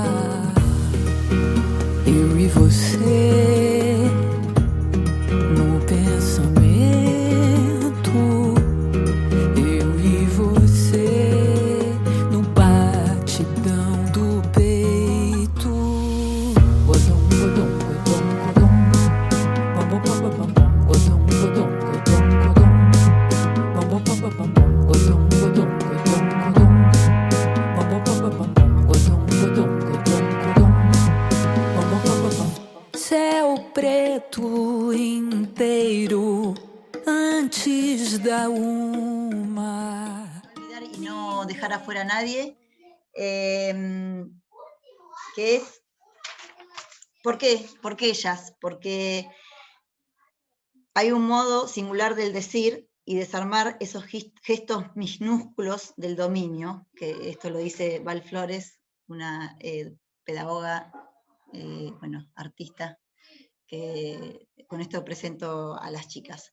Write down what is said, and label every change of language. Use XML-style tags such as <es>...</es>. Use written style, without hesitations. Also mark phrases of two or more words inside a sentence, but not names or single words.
<pt>Eu e você no pensamento, eu e você no batidão do peito. Godum, godum, godum, godum. Bom, bom, bom, bom, bom. Godum, godum, godum, godum. Bom, bom, bom, bom, bom. Godum, godum, godum, godum. Bom, bom, bom, bom, bom. Godum, godum, godum, godum. Bom, bom, bom, bom, bom. Céu preto inteiro antes da uma.</pt> <es>Olvidar y no dejar afuera a nadie, que es, ¿por qué? ¿Por qué ellas? Porque hay un modo singular del decir y desarmar esos gestos minúsculos del dominio, que esto lo dice Val Flores, una pedagoga, bueno, artista, que con esto presento a las chicas.</es>